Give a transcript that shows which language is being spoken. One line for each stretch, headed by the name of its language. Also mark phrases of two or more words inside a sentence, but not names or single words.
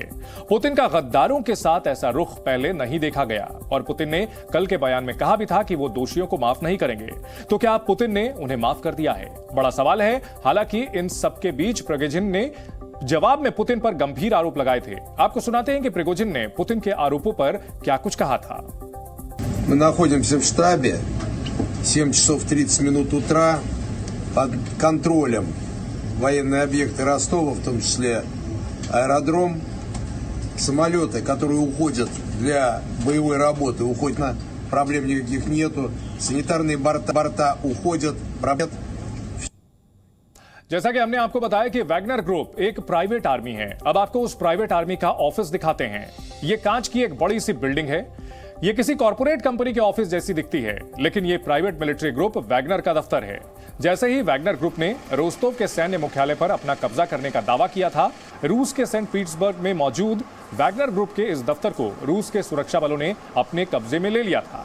Hindi: पुतिन का गद्दारों के साथ ऐसा रुख पहले नहीं देखा गया और पुतिन ने कल के बयान में कहा भी था कि वो दोषियों को माफ नहीं करेंगे। तो क्या पुतिन ने उन्हें माफ कर दिया है? बड़ा सवाल है। हालांकि इन सबके बीच प्रिगोजिन ने जवाब में पुतिन पर गंभीर आरोप लगाए थे। आपको सुनाते हैं कि प्रिगोजिन ने पुतिन के आरोपों पर क्या कुछ कहा था।
Russian: Мы находимся в штабе, 7 часов 30 минут утра, под контролем военные объекты Ростова, в том числе аэродром, самолеты, которые уходят для боевой работы, уходят на проблем никаких нету, санитарные борта уходят, проблем.
Hindi: जैसा कि हमने आपको बताया कि वैगनर ग्रुप एक
English: private army
Hindi: है। अब आपको उस
English: private army
Hindi: का ऑफिस दिखाते हैं। ये कांच की एक बड़ी सी बिल्डिंग है। ये किसी
English: corporate company
Hindi: के ऑफिस जैसी दिखती है, लेकिन ये
English: private military group
Hindi: वैगनर का दफ्तर है। जैसे ही वैगनर ग्रुप ने रोस्तोव के सैन्य मुख्यालय पर अपना कब्जा करने का दावा किया था, रूस के सेंट पीटर्सबर्ग में मौजूद वैगनर ग्रुप के इस दफ्तर को रूस के सुरक्षा बलों ने अपने कब्जे में ले लिया था।